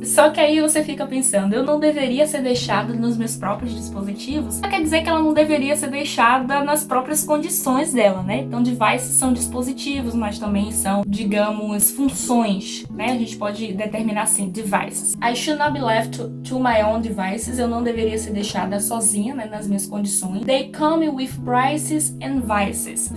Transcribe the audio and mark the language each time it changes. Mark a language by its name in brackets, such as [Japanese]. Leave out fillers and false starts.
[Portuguese] Só que aí você fica pensando, eu não deveria ser deixada nos meus próprios dispositivos. Só quer dizer que ela não deveria ser deixada nas próprias condições dela, né? Então, devices são dispositivos, mas também são, digamos, funções, né? A gente pode determinar assim, devices. [English] I should not be left to my own devices. [Portuguese] Eu não deveria ser deixada sozinha, né, nas minhas condições. [English] They come with prices and vices.